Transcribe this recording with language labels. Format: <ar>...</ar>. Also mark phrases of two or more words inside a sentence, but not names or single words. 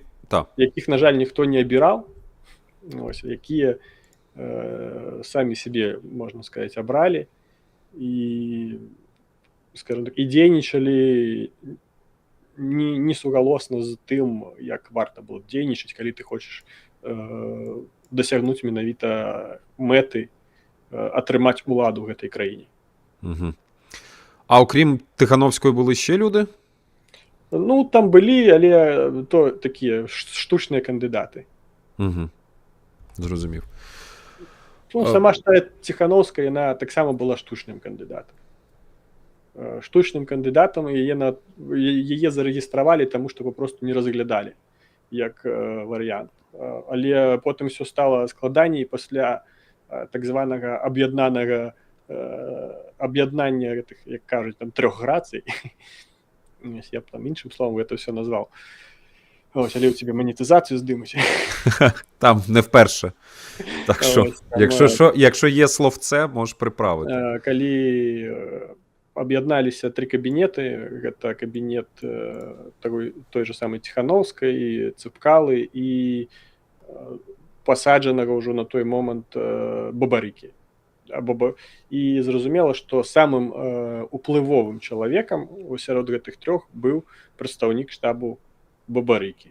<be>якіх, на жаль, ніхто не абіраў, ось, якія самі сябе, можна сказаць, абралі і, скажем так, і дзейнічалі не сугалосна з тым, як варта было б дзейнічаць, калі ты хочаш дасягнуць менавіта мэты атрымаць уладу ў гэтай краіне. Угу.</be> <uk>А окрім Тихановської були ще люди?</uk> <be>Ну, там былі, але то такія штучныя кандыдаты.</be> <uk>Угу. Зрозумів.</uk> <be>Ну, сама ж та Тихановская, яна таксама была штучным кандыдатам. Штучным кандыдатам яе зарэгістравалі, таму што папросту не разглядалі як варыянт. Але потым все стала складаней пасля так званага аб'яднання гэтых, як кажуць, там 3 грацый. Я б там іншым словом гэта все назваў.</be> <uk>Ось, але ў тебе манетызацыю здымуць. Там не вперше. Так що, якщо є словце, можеш приправити.</uk> <be>Калі аб'ядналіся 3 кабінеты, гэта кабінет той же самой Тихановскай, Цыпкалы і пасаджанага ўжо на той момант Бабарыкі. І зразумела, што самым уплывовым чалавекам сярод гэтых 3 быў прадстаўнік штабу Бабарыкі.</be>